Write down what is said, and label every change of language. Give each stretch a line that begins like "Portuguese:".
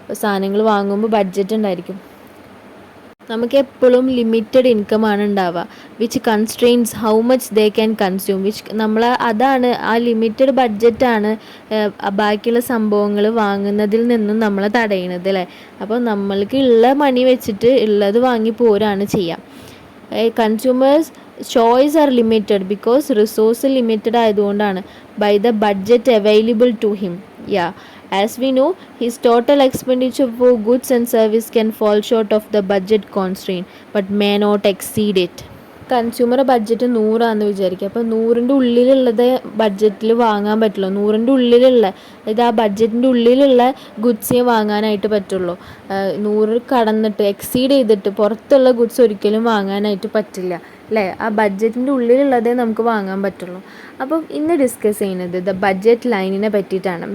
Malayalam: സാധനങ്ങൾ വാങ്ങുമ്പോൾ ബഡ്ജറ്റ് ഉണ്ടായിരിക്കും. നമുക്ക് എപ്പോഴും ലിമിറ്റഡ് ഇൻകമാണ് ഉണ്ടാവുക,
English: which constrains how much they can consume,
Malayalam: അതാണ് ആ ലിമിറ്റഡ് ബഡ്ജറ്റാണ് ബാക്കിയുള്ള സംഭവങ്ങൾ വാങ്ങുന്നതിൽ നിന്നും നമ്മളെ തടയുന്നത് അല്ലേ. അപ്പോൾ നമ്മൾക്ക് ഉള്ള മണി വെച്ചിട്ട് ഉള്ളത് വാങ്ങി പോരാണ് ചെയ്യുക.
English: consumers choice are limited because resource limited
Malayalam: ആയതുകൊണ്ടാണ്.
English: By the budget available to him. As we know, his total expenditure for goods and service can fall short of the budget constraint, but may not exceed it.
Malayalam: Consumer budget 100 വിചാരിക്കുക. അപ്പോൾ 100ൻ്റെ ഉള്ളിലുള്ളത് ബഡ്ജറ്റിൽ വാങ്ങാൻ പറ്റുള്ളൂ. 100ൻ്റെ ഉള്ളിലുള്ള, അതായത് ആ ബഡ്ജറ്റിൻ്റെ ഉള്ളിലുള്ള ഗുഡ്സേ വാങ്ങാനായിട്ട് പറ്റുള്ളൂ. 100 കടന്നിട്ട് എക്സീഡ് ചെയ്തിട്ട് പുറത്തുള്ള ഗുഡ്സ് ഒരിക്കലും വാങ്ങാനായിട്ട് പറ്റില്ല അല്ലേ. ആ ബഡ്ജറ്റിൻ്റെ ഉള്ളിലുള്ളതേ നമുക്ക് വാങ്ങാൻ പറ്റുള്ളൂ. അപ്പം ഇന്ന് ഡിസ്കസ് ചെയ്യുന്നത് ദ ബഡ്ജറ്റ് ലൈനിനെ പറ്റിയിട്ടാണ്.